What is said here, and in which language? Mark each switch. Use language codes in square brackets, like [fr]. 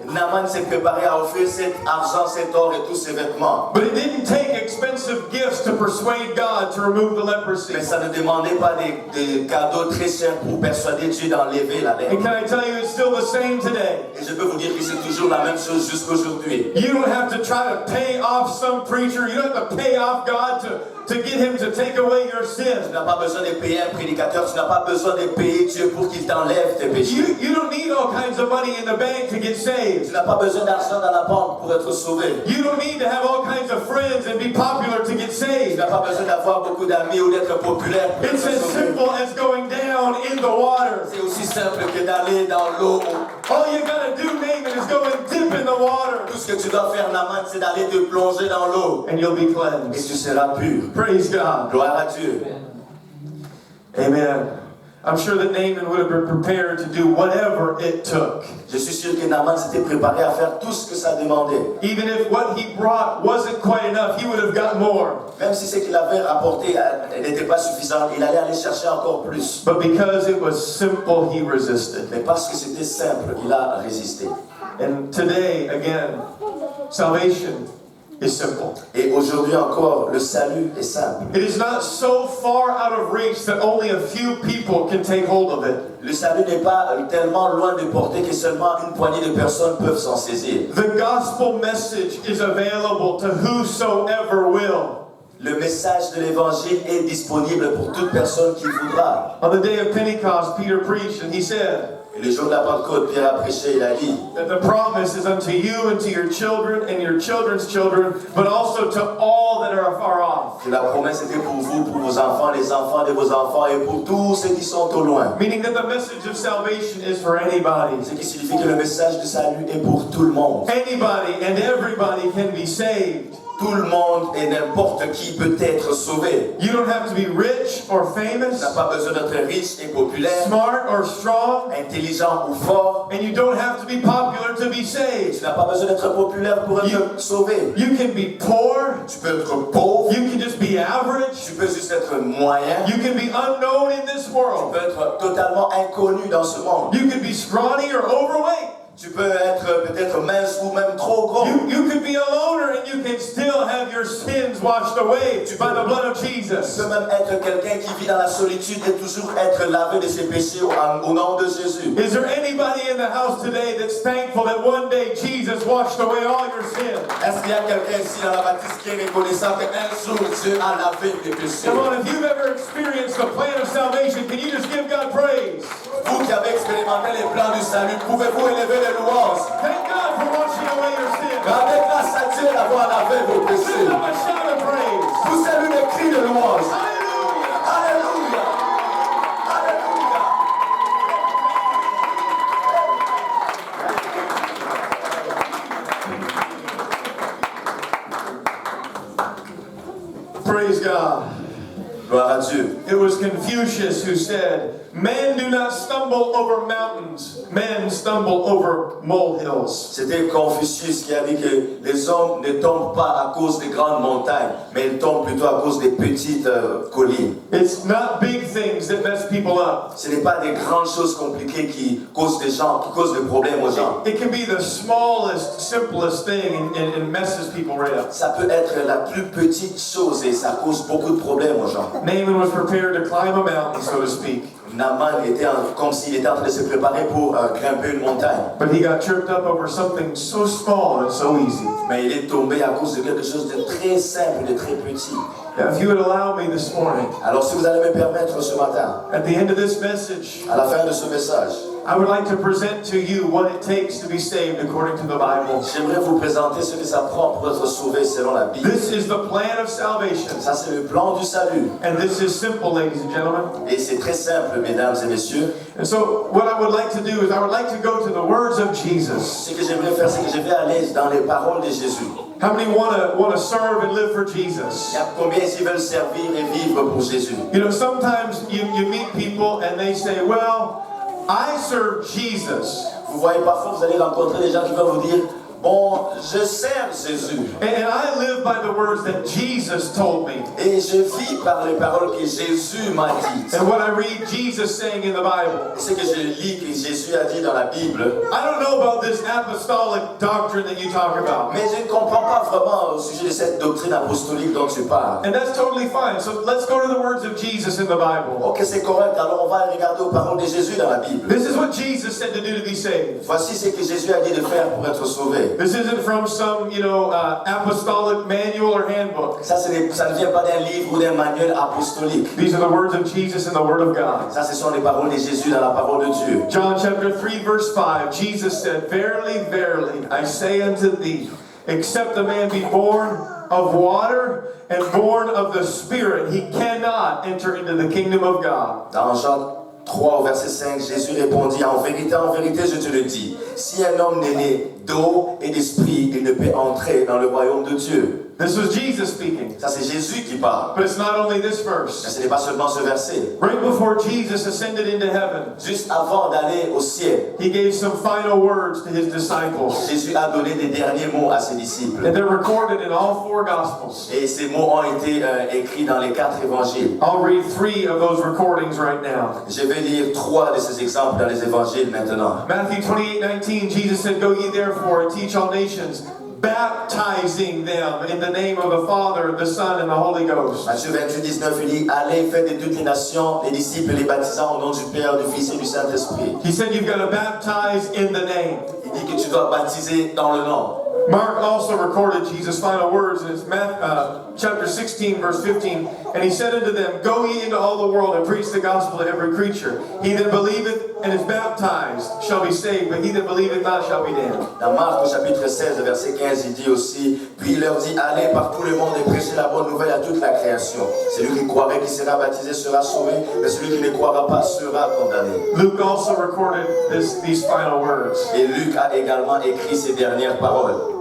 [fr] Naaman s'est préparé à offrir cet argent, cet or et tous ses vêtements. [en] But it didn't take expensive gifts to persuade God to remove the leprosy. [fr] Mais ça ne demandait pas des cadeaux très chers pour persuader Dieu d'enlever la lèpre. [en] And can I tell you, it's still the same today. [fr] Et je peux vous dire que c'est toujours la même chose jusqu'aujourd'hui. [en] You don't have to try to to pay off some preacher. You don't have to pay off God to get him to take away your [fr] Tu [en] sins. [fr] n'as pas besoin de payer un prédicateur, tu n'as pas besoin de payer Dieu pour qu'il t'enlève tes péchés. [en] You don't need all kinds of money in the bank to get [fr] Tu [en] saved. [fr] n'as pas besoin d'argent dans la banque pour être sauvé. [en] You don't need to have all kinds of friends and be popular to get [fr] Tu [en] saved. [fr] n'as pas besoin d'avoir beaucoup d'amis ou d'être populaire pour [en] It's [fr] être [en] as [fr] sauvé. [en] simple as going down in the water. [fr] C'est aussi simple que d'aller dans l'eau. [en] All you gotta do, Naaman, is go and dip in the water, [fr] Tout ce que tu dois faire, Naaman, c'est d'aller te plonger dans l'eau. [en] and you'll be [fr] Et [en] cleansed. [fr] tu seras pur. [en] Praise God. [fr] Gloire à Dieu. [en] Amen. I'm sure that Naaman would have been prepared to do whatever it took. [fr] Je suis sûr que Naaman s'était préparé à faire tout ce que ça demandait. [en] Even if what he brought wasn't quite enough, he would have got more. [fr] Même si ce qu'il avait rapporté n'était pas suffisant, il allait aller chercher encore plus. [en] But because it was simple, he resisted. [fr] Mais parce que c'était simple, il a résisté. [en] And today, again, salvation is simple. [fr] Et aujourd'hui encore, le salut est simple. [en] It is not so far out of reach that only a few people can take hold of it. [fr] Le salut n'est pas tellement loin de portée que seulement une poignée de personnes peuvent s'en saisir. [en] The gospel message is available to whosoever will. [fr] Le message de l'évangile est disponible pour toute personne qui voudra. [en] On the day of Pentecost, Peter preached and he said [fr] Et le jour de la Pentecôte, Pierre a prêché, il a dit [en] that the promise is unto you and to your children and your children's children, but also to all that are afar off. [fr] que la promesse était pour vous, pour vos enfants, les enfants de vos enfants et pour tous ceux qui sont au loin. [en] Meaning that the message of salvation is for anybody. [fr] Ce qui signifie que le message du salut est pour tout le monde. [en] Anybody and everybody can be saved. [fr] Tout le monde et n'importe qui peut être sauvé. [en] You don't have to be rich or [fr] Tu [en] famous, [fr] n'as pas besoin d'être riche et populaire, [en] smart or strong, [fr] intelligent ou fort. [en] and you don't have to be popular to be [fr] Tu [en] saved. [fr] n'as pas besoin d'être populaire pour être sauvé. [en] You can be poor, [fr] Tu peux être pauvre, [en] you can just be average, [fr] tu peux juste être moyen, [en] you can be unknown in this [fr] tu [en] world, [fr] peux être totalement inconnu dans ce monde. [en] you can be scrawny or overweight, [fr] Tu peux être peut-être mince ou même trop gros. [en] you could be a loner and you can still have your sins washed away by the blood of [fr] Tu [en] Jesus. [fr] peux même être quelqu'un qui vit dans la solitude et toujours être lavé de ses péchés au nom de Jésus. [en] Is there anybody in the house today that's thankful that one day Jesus washed away all your sins? [fr] Est-ce qu'il y a quelqu'un ici dans la baptiste qui est reconnaissant qu'un jour Dieu a lavé tes péchés? [en] Come on, if you've ever experienced the plan of salvation, can you just give God praise? [fr] Vous qui avez expérimenté les plans du salut, pouvez-vous élever les louanges? [en] Thank God for washing away your sins. [fr] Rendez grâce à Dieu d'avoir lavé vos péchés. [en] Lift up a shout of praise. [fr] Poussez lui des cris de louange. [en] Hallelujah. [fr] Alléluia! Alléluia! [en] Praise God. [fr] Gloire à Dieu. [en] It was Confucius who said, "Men do not stumble over mountains, men stumble over molehills." [fr] C'était Confucius qui a dit que les hommes ne tombent pas à cause des grandes montagnes, mais ils tombent plutôt à cause des petites collines. [en] It's not big things that mess people up. [fr] Ce n'est pas des grandes choses compliquées qui causent des problèmes aux gens. [en] It can be the smallest, simplest thing and messes people right up. [fr] Ça peut être la plus petite chose et ça cause beaucoup de problèmes aux gens. [en] Naaman was prepared to climb a mountain, so to speak, [fr] Naaman était comme s'il était en train de se préparer pour grimper une montagne. [en] but he got tripped up over something so small and so easy. [fr] Mais il est tombé à cause de quelque chose de très simple, de très petit. [en] Now, if you would allow me this morning, [fr] Alors si vous allez me permettre ce matin, [en] at the end of this message, [fr] à la fin de ce message, [en] I would like to present to you what it takes to be saved according to the Bible. [fr] j'aimerais vous présenter ce que ça prend pour être sauvé selon la Bible. [en] This is the plan of salvation, [fr] Ça c'est le plan du salut. [en] and this is simple, ladies and gentlemen. [fr] Et c'est très simple, mesdames et messieurs. [en] And so, what I would like to do is I would like to go to the words of Jesus. [fr] Ce que j'aimerais faire, c'est que je vais aller dans les paroles de Jésus. [en] How many want to serve and live for [fr] Il [en] Jesus? [fr] y a combien ici veulent servir et vivre pour Jésus? [en] You know, sometimes you meet people and they say, well, I serve Jesus. [fr] Vous voyez, parfois vous allez rencontrer des gens qui vont vous dire, bon, je sers Jésus. [en] And I live by the words that Jesus told me. [fr] Et je vis par les paroles que Jésus m'a dites. [en] And what I read Jesus saying in the Bible. [fr] Et ce que je lis que Jésus a dit dans la Bible, [en] I don't know about this apostolic doctrine that you talk about. [fr] mais je ne comprends pas vraiment au sujet de cette doctrine apostolique dont tu parles. [en] And that's totally fine. So let's go to the words of Jesus in the Bible. [fr] Ok, c'est correct, alors on va regarder aux paroles de Jésus dans la Bible. This is what Jesus said to do to be saved. Voici ce que Jésus a dit de faire pour être sauvé. fait. [en] This isn't from some, apostolic manual or handbook. [fr] Ça ne vient pas d'un livre ou d'un manuel apostolique. [en] These are the words of Jesus and the Word of God. [fr] Ça, ce sont les paroles de Jésus dans la parole de Dieu. [en] John chapter 3, verse 5, Jesus said, Verily, verily, I say unto thee, except a man be born of water and born of the Spirit, he cannot enter into the kingdom of God. [fr] Dans Jean 3, au verset 5, Jésus répondit, en vérité, je te le dis, si un homme n'est né d'eau et d'esprit, il ne peut entrer dans le royaume de Dieu. [en] This was Jesus speaking. [fr] Ça, c'est Jésus qui parle. [en] But it's not only this [fr] Mais [en] verse. [fr] ce n'est pas seulement ce verset. [en] Right before Jesus ascended into heaven, [fr] Juste avant d'aller au ciel, [en] he gave some final words to his disciples. [fr] Jésus a donné des derniers mots à ses disciples. [en] And they're recorded in all 4 Gospels. [fr] Et ces mots ont été écrits dans les 4 évangiles. [en] I'll read 3 of those recordings right now. [fr] Je vais lire 3 de ces exemples dans les évangiles maintenant. [en] Matthew 28:19, Jesus said, Go ye therefore and teach all nations, baptizing them in the name of the Father, the Son, and the Holy Ghost. [fr] Matthieu 28, 19, il dit, allez, faites de toutes les nations les disciples, les baptisant au nom du Père, du Fils et du Saint-Esprit. [en] He said you've got to baptize in the name. [fr] Il dit que tu dois baptiser dans le nom. [en] Mark also recorded Jesus' final words in his chapter 16, verse 15. And he said unto them, Go ye into all the world and preach the gospel to every creature. He that believeth and is baptized shall be saved, but he that believeth not shall be damned. [fr] Dans Marc, au chapitre 16, verset 15, il dit aussi, puis il leur dit, allez par tout le monde et prêchez la bonne nouvelle à toute la création. Celui qui croirait qui sera baptisé sera sauvé, mais celui qui ne croira pas sera condamné. [en] Luke also recorded these final words. [fr] Et Luc a également écrit ces dernières paroles.